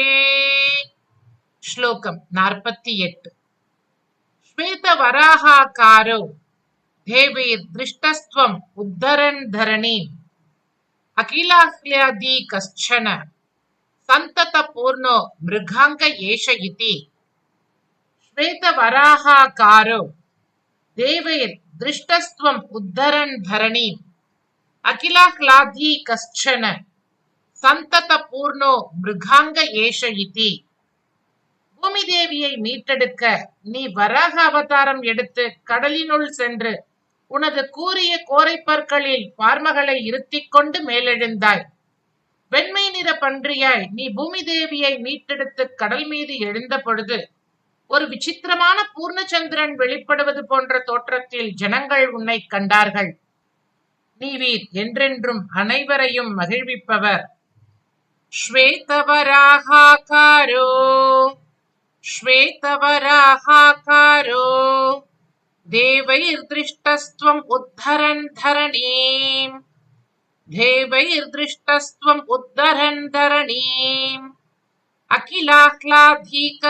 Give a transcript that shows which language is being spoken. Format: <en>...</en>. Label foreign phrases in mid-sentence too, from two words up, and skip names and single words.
<sa>श्लोकम् 48 श्वेतवराहाकारो देवैर्दृष्टस्त्वम् उद्धरन् धरणीम् अखिलाह्लादी कश्चन सन्ततपूर्णो मृगाङ्ग एष इति। श्वेतवराहाकारो देवैर्दृष्टस्त्वम् उद्धरन् धरणीम् अखिलाह्लादी कश्चन सन्ततपूर्णो मृगाङ्ग एष इति।</sa> <ta>பூமி தேவியை மீட்டெடுக்க நீ வராக அவதாரம் எடுத்து கடலினுள் சென்று உனது கூரிய கோரைப்பற்களில் பார்மகளை இருத்திக் கொண்டு மேலெழுந்தாய். வெண்மை நிற பன்றியாய் நீ பூமி தேவியை மீட்டெடுத்து கடல் மீது எழுந்த பொழுது ஒரு விசித்திரமான பூர்ணச்சந்திரன் வெளிப்படுவது போன்ற தோற்றத்தில் ஜனங்கள் உன்னை கண்டார்கள். நீவீர் என்றென்றும் அனைவரையும் மகிழ்விப்பவர்.</ta> <sa>ஸ்வேதவராகாரோ श्वेतवराहाकारो देवैर्दृष्टस्त्वम् उद्धरन् धरणीम् देवैर्दृष्टस्त्वम् उद्धरन् धरणीम् अखिलाह्लादी</sa>